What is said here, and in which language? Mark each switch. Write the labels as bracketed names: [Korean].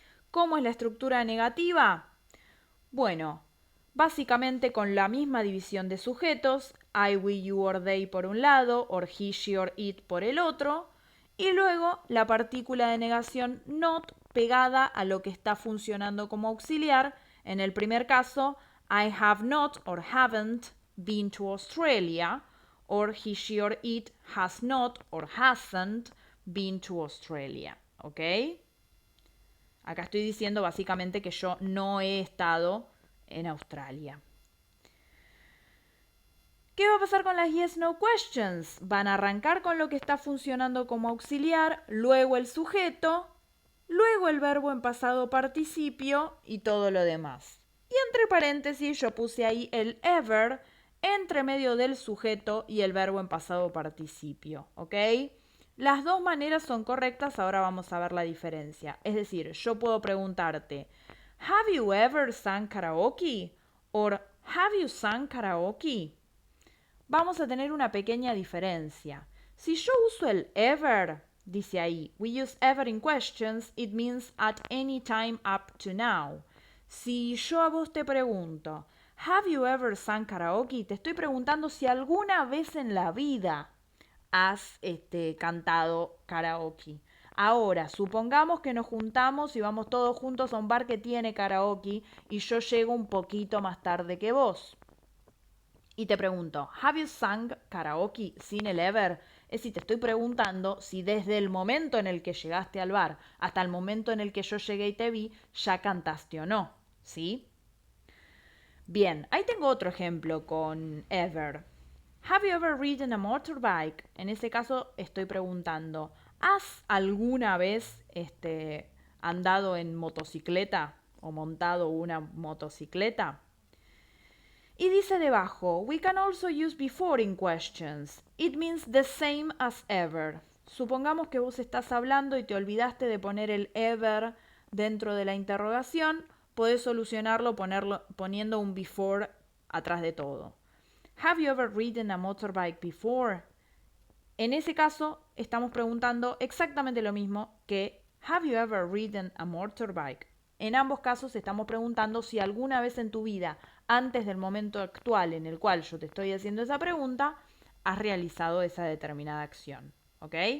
[Spanish] ¿Cómo es la estructura negativa? Bueno, básicamente con la misma división de sujetos, [English] I, we, you or they [Spanish] por un lado, [English] or he, she or it [Spanish] por el otro, y luego la partícula de negación not pegada a lo que está funcionando como auxiliar. En el primer caso, [English] I have not or haven't been to Australia, or he, she or it has not or hasn't been to Australia. [Spanish] ¿Ok? Acá estoy diciendo básicamente que yo no he estado en Australia. ¿Qué va a pasar con las yes no questions? Van a arrancar con lo que está funcionando como auxiliar, luego el sujeto, luego el verbo en pasado participio y todo lo demás. Y entre paréntesis yo puse ahí el ever entre medio del sujeto y el verbo en pasado participio, ¿ok? Las dos maneras son correctas, ahora vamos a ver la diferencia. Es decir, yo puedo preguntarte, [English] ¿Have you ever sung karaoke? Or ¿Have you sung karaoke? [Spanish] Vamos a tener una pequeña diferencia. Si yo uso el ever, dice ahí, [English] we use ever in questions, it means at any time up to now. [Spanish] Si yo a vos te pregunto, [English] ¿Have you ever sung karaoke? [Spanish] Te estoy preguntando si alguna vez en la vida has cantado karaoke. Ahora, supongamos que nos juntamos y vamos todos juntos a un bar que tiene karaoke y yo llego un poquito más tarde que vos. Y te pregunto, [English] ¿have you sung karaoke [Spanish] sin el ever? Es decir, te estoy preguntando si desde el momento en el que llegaste al bar hasta el momento en el que yo llegué y te vi, ya cantaste o no, ¿sí? Bien, ahí tengo otro ejemplo con ever. [English] Have you ever ridden a motorbike? [Spanish] En ese caso estoy preguntando, ¿has alguna vez andado en motocicleta o montado una motocicleta? Y dice debajo, [English] we can also use before in questions. It means the same as ever. [Spanish] Supongamos que vos estás hablando y te olvidaste de poner el ever dentro de la interrogación, podés solucionarlo poniendo un before atrás de todo. [English] Have you ever ridden a motorbike before? [Spanish] En ese caso, estamos preguntando exactamente lo mismo que [English] Have you ever ridden a motorbike? [Spanish] En ambos casos estamos preguntando si alguna vez en tu vida, antes del momento actual en el cual yo te estoy haciendo esa pregunta, has realizado esa determinada acción. ¿Ok?